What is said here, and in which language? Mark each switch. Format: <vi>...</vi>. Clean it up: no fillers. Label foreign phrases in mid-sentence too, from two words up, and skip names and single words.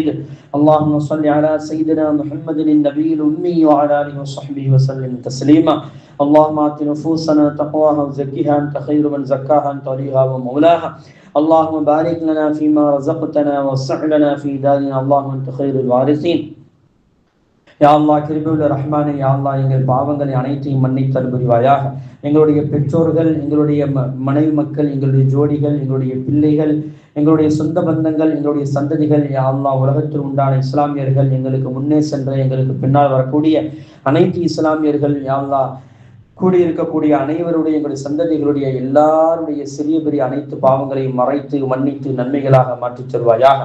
<ar>اللهم صل على سيدنا محمد النبي الأمي وعلى آله وصحبه وسلم تسليما. اللهم آت نفوسنا تقواها وزكها أنت خير من زكاها أنت وليها ومولاها. اللهم بارك لنا فيما رزقتنا ووسع لنا في دارنا. اللهم أنت خير الوارثين. يا الله</ar> <ta>கிருபையுள்ள ரஹ்மானே,</ta> <ar>يا الله</ar> <ta>எங்கள் பாவங்களை அனைத்தையும் மன்னித்தல் புரிவாயாக. எங்களுடைய பெற்றோர்கள், எங்களுடைய மனைவி மக்கள், எங்களுடைய ஜோடிகள், எங்களுடைய பிள்ளைகள், எங்களுடைய சொந்த பந்தங்கள், எங்களுடைய சந்ததிகள்,</ta> <ar>يا الله</ar> <ta>உலகத்தில் உண்டான இஸ்லாமியர்கள், எங்களுக்கு முன்னே சென்ற எங்களுக்கு பின்னால் வரக்கூடிய அனைத்து இஸ்லாமியர்கள்,</ta> <ar>يا الله</ar> <ta>கூடியிருக்கக்கூடிய அனைவருடைய எங்களுடைய சந்ததிகளுடைய எல்லாருடைய சிறிய பெரிய அனைத்து பாவங்களையும் மறைத்து மன்னித்து நன்மைகளாக மாற்றித் தருவாயாக.</ta>